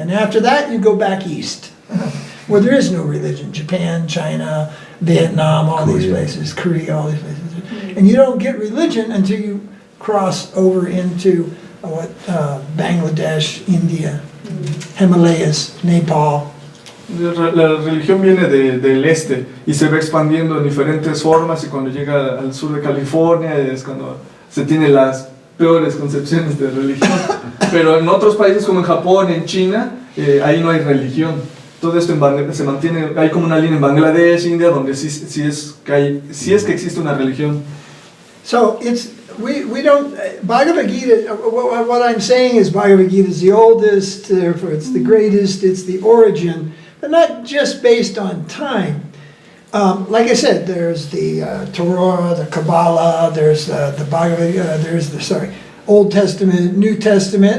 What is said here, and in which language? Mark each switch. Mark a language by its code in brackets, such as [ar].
[en] And after that, you go back east, where there is no religion. Japan, China, Vietnam, all these places, Korea, all these places. And you don't get religion until you cross over into Bangladesh, India, Himalayas, Nepal. [es] La religión viene del este y se va expandiendo en diferentes formas y cuando llega al sur de California es cuando se tienen las peores concepciones de religión. Pero en otros países como en Japón, en China, ahí no hay religión. Todo esto se mantiene, hay como una línea en Bangladesh, India, donde sí es que existe una religión. [en] So we don't, Bhagavad Gita, what I'm saying is Bhagavad Gita is the oldest, therefore it's the greatest, it's the origin, but not just based on time. Like I said, there's the Torah, the Kabbalah, there's the Bhagavad, there's the, Old Testament, New Testament.